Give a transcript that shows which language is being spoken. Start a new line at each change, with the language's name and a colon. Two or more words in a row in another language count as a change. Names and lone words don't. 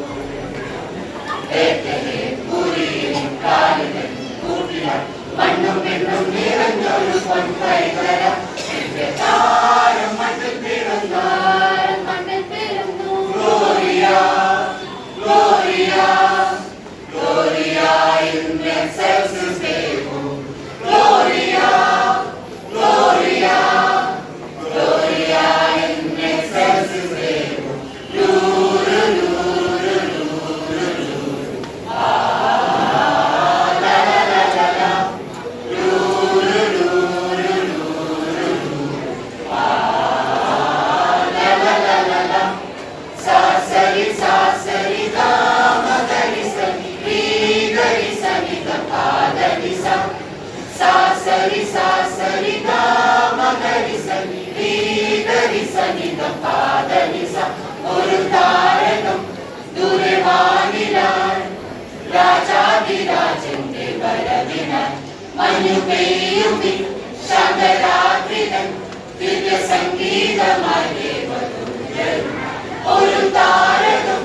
Malayalam: ബേത്ലഹേം പുരിയിൽ കാലിതൻ കൂട്ടിലാൽ മണ്ണും മിണ്ണും നിറഞ്ഞൊരു പൊൻപൈതലാൽ ദിവ്യതാരം മണ്ണിൽ പിറന്നു
Latin: Gloria Gloria Gloria in excelsis Deo Gloria Gloria Gloria in excelsis Deo Luru luru luru luru la la la la la luru luru luru luru la la la la la sa sari ga ma gari sani ri gari sani ga pa gari sa sa sari ga ma gari sani ri gari sani ga pa gari sa
Malayalam: ഒരു താരകം ദൂരെ വാനിലാൽ രാജാതിരാജന്റെ വരവിനാൽ മഞ്ഞു പെയ്യുമി ശാന്തരാത്രിതൻ ദിവ്യ സംഗീതമായി ദേവദൂതൻ ഒരു താരകം